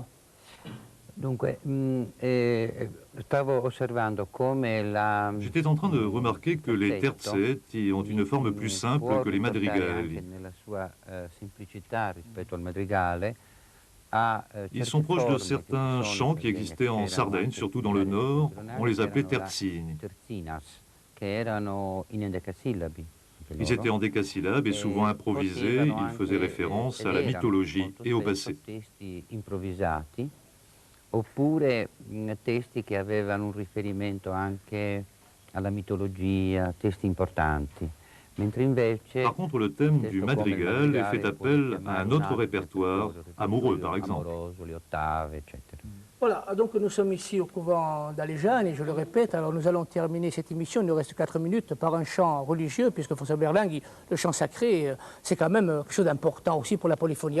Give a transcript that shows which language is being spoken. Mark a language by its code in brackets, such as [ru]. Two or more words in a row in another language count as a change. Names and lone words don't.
[it] Dunque, stavo osservando come la... [fr] J'étais en train de remarquer que les terzeti ont une forme plus simple que les madrigali. [it] Nella sua semplicità rispetto al madrigale, [fr] Ils sont proches de certains chants qui existaient en Sardaigne, surtout dans le nord. On les appelait terzini. Ils étaient en décasyllabes et souvent improvisés. Ils faisaient référence à la mythologie et au passé. [it] Oppure testi che avevano un riferimento anche alla mitologia, testi importanti. [fr] Par contre, le thème du madrigal fait appel à un autre répertoire, amoureux par exemple. Voilà, donc nous sommes ici au couvent d'Alegiane et je le répète, alors nous allons terminer cette émission, il nous reste 4 minutes, par un chant religieux, puisque François Berlingue, le chant sacré, c'est quand même quelque chose d'important aussi pour la polyphonie.